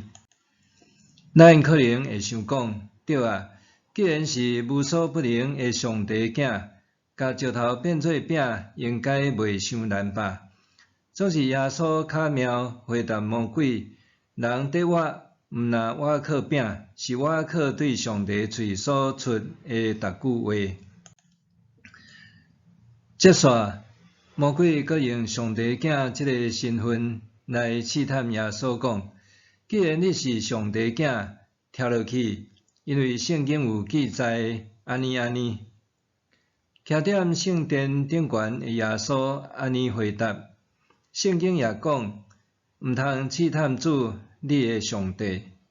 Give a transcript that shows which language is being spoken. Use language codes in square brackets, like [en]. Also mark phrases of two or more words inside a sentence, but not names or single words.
[nan] 咱可能会想讲：对啊，既然是无所不能的上帝囝，甲石头变做饼，应该袂伤难吧？总是耶稣巧妙回答魔鬼：人得我毋拿我靠饼，是我靠对上帝嘴所出的逐句话。接续，魔鬼阁用上帝囝这个身份来试探耶稣，讲：既然你是上帝囝， 跳落去，因为圣经有记载安尼。徛踮圣殿顶悬的耶稣安尼回答：圣经也讲，毋通试探主你的上帝。